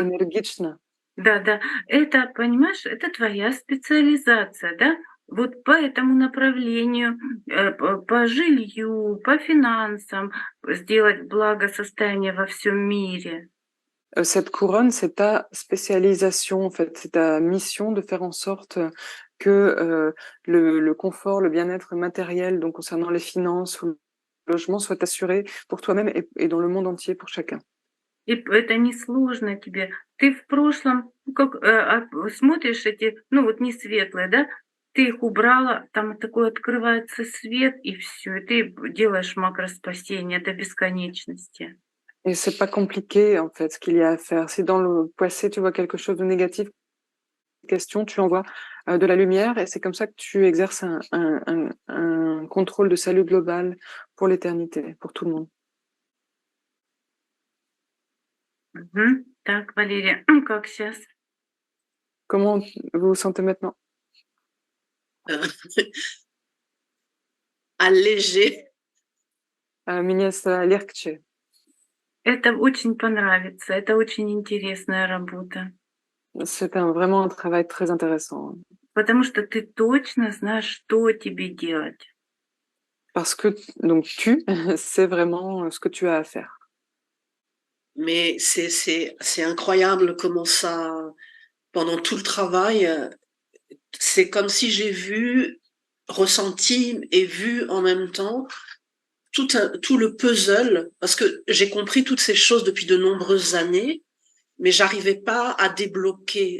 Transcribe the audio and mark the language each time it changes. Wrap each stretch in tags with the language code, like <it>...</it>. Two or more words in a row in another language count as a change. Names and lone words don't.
<ru>энергична. Да-да, это, понимаешь, это твоя специализация, да? Вот по этому направлению, по жилью, по финансам сделать благосостояние во всем мире.</ru> <fr>Cette couronne, c'est ta spécialisation, en fait, c'est ta mission de faire en sorte que le confort, le bien-être matériel, donc concernant les finances ou le logement, soit assuré pour toi-même et dans le monde entier pour chacun.</fr> <ru>И это несложно тебе. Ты в прошлом, ну, как смотришь эти, ну вот не светлые, да, ты их убрала, там такой открывается свет, и все, и ты делаешь макроспасение до бесконечности.</ru> <fr>Et c'est pas compliqué, en fait, ce qu'il y a à faire. Si dans le passé, tu vois quelque chose de négatif, question, tu envoies de la lumière, et c'est comme ça que tu exerces un contrôle de salut global pour l'éternité, pour tout le monde. Мгм.</fr> <ru>Так, Валерия, как сейчас?</ru> <fr>Comment vous vous sentez maintenant? Allégé.</fr> <ru>Мне легче. Это очень понравится, это очень интересная работа,</ru> <fr>C'est vraiment un travail très intéressant.</fr> <ru>потому что ты точно знаешь, что тебе делать.</ru> <fr>Parce que donc tu sais vraiment ce que tu as à faire. Mais c'est incroyable comment ça, pendant tout le travail, c'est comme si j'ai vu, ressenti et vu en même temps tout le puzzle, parce que j'ai compris toutes ces choses depuis de nombreuses années, mais j'arrivais pas à débloquer.</fr>